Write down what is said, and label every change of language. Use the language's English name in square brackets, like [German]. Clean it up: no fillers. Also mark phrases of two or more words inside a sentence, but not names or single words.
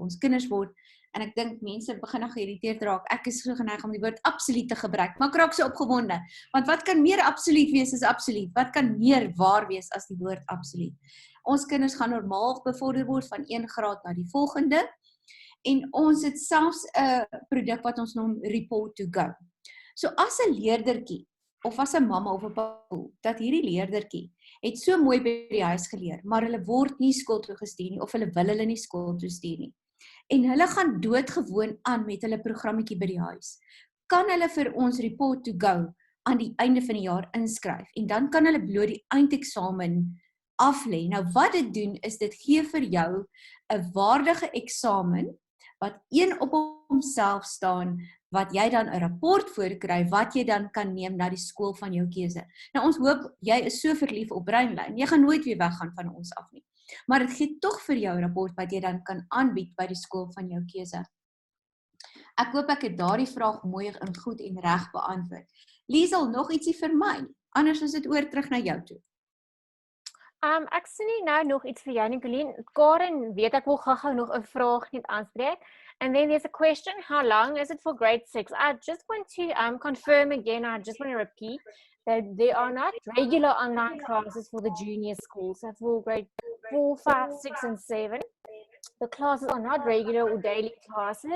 [Afrikaans] Ons kinders word, en ek dink mense begin nou geïrriteerd raak, ek is so geneig om die woord absoluut te gebruik, maar ek raak so opgewonde, want wat kan meer absoluut wees as absoluut? Wat kan meer waar wees as die woord absoluut? Ons kinders gaan normaal bevorder word van een graad na die volgende, en ons het selfs 'n produk wat ons noem [English] report to go. [Afrikaans] So as 'n leerdertjie, of as 'n mamma of 'n pappa, dat hierdie leerdertjie het so mooi by die huis geleer, maar hulle word nie skool toe gestuur nie, of hulle wil hulle nie skool toe stuur nie. En hulle gaan doodgewoon aan met hulle programmetjie by die huis. Kan hulle vir ons [English] report to go [Afrikaans] aan die einde van die jaar inskryf, en dan kan hulle bloot die eindeksamen aflê. Nou wat dit doen, is dit gee vir jou 'n waardige eksamen, wat een op homself staan, wat jy dan 'n rapport voorkry, wat jy dan kan neem na die skool van jou keuse. Nou ons hoop, jy is so verlief op Brainline, jy gaan nooit weer weggaan van ons af nie. Maar dit gee tog vir jou 'n rapport wat jy dan kan aanbied by die skool van jou keuse. Ek hoop ek het daardie vraag mooi en goed en reg beantwoord. Liesel, nog ietsie vir my? Anders is dit oor terug na jou toe. Ek sien nie nou nog iets vir jou, Nicoline. Karen, weet ek wil gou nog 'n vraag net aanspreek. [English] And then there's a question, how long is it for grade 6? I just want to confirm again, I just want to repeat that there are not regular online classes for the junior schools. So for grade 4, 5, 6, and 7, the classes are not regular or daily classes.